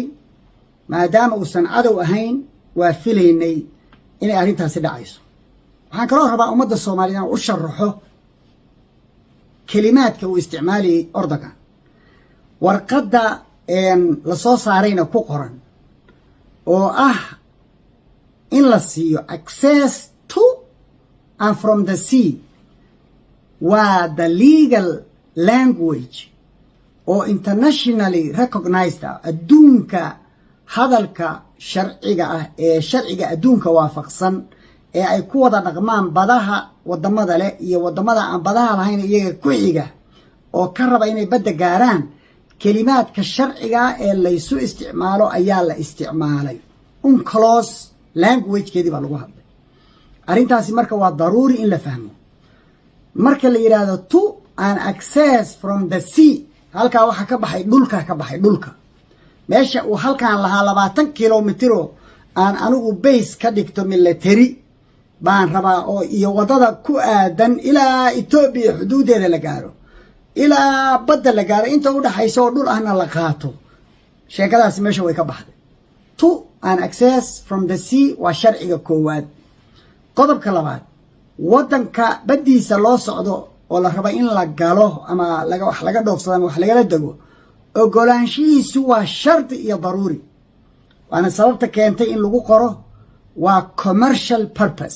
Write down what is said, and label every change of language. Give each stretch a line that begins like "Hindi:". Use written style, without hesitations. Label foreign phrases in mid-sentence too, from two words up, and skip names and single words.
Somali: maadaama uusan cadow ahayn waa filaynay inay arrintaasi dhacayso. waxaan kaloo rabaa ummadda Soomaaliyeed inaan u sharaxo kelimaadka uu isticmaalayay Erdogan. warqadda la soo saarayna ku qoran oo ah in la siiyo
English: access to and from the sea
Somali: waa
English: the legal language
Somali: oo
English: internationally recognized
Somali: ah. adduunka hadalka sharciga ah ee sharciga adduunka waafaqsan ee ay ku wada dhaqmaan badaha wadamada leh iyo wadamada aan badaha lahayn iyaga ku xiga oo ka raba inay badda gaaraan. kelimaadka sharciga ee laysu isticmaalo ayaa la isticmaalay.
English: unclose language-keedii
Somali: baa lagu hadlay. arrintaasi marka waa daruuri in la fahmo. marka la yidhaahdo
English: to an access from the sea,
Somali: halkaa waxaa ka baxay dhulka, ka baxay dhulka. meesha uu halkaan lahaa 20 kilomitro aan anigu base ka dhigto military baan rabaa, oo iyo wadada ku aadan ilaa Itoobiya xuduudeeda la gaaro, ilaa badda la gaaro, inta u dhaxayso oo dhul ahna la qaato. sheekadaasi meesha way ka baxday.
English: to an access from the sea
Somali: waa sharciga koowaad. qodobka labaad, wadanka baddiisa loo socdo oo la raba in la galo ama wax laga dhoofsado ama wax lagala dego, ogolaanshihiisu waa shardi iyo daruuri. waana sababta keentay in lagu qoro waa
English: commercial purpose.